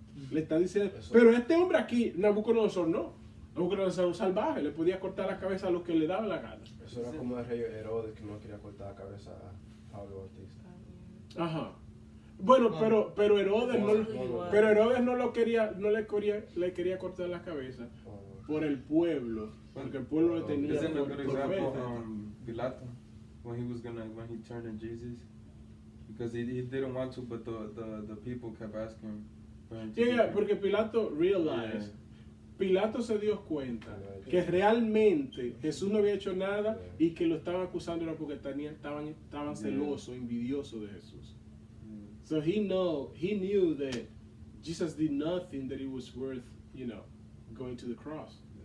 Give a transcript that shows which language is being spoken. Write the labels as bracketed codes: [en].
[es] Le está diciendo, pero este hombre aquí, Nabucodonosor no. Nabucodonosor era un salvaje, le podía cortar la cabeza a los que le daba la gana. Eso era como el rey Herodes que no quería cortar la cabeza a Pablo Bautista. Ajá. Bueno, pero Herodes no lo quería, le quería cortar la cabeza por el pueblo, porque el pueblo le tenía [en] Isn't a good [es] por [en] example [es] fe. [en] Pilato when he turned on Jesus, because he didn't want to, but the people kept asking for him to. [es] Yeah, porque Pilato realized, Pilato se dio cuenta que realmente Jesús no había hecho nada y que lo estaban acusando era porque estaban celosos, envidiosos de Jesús. [en] So he knew that Jesus did nothing that it was worth, going to the cross.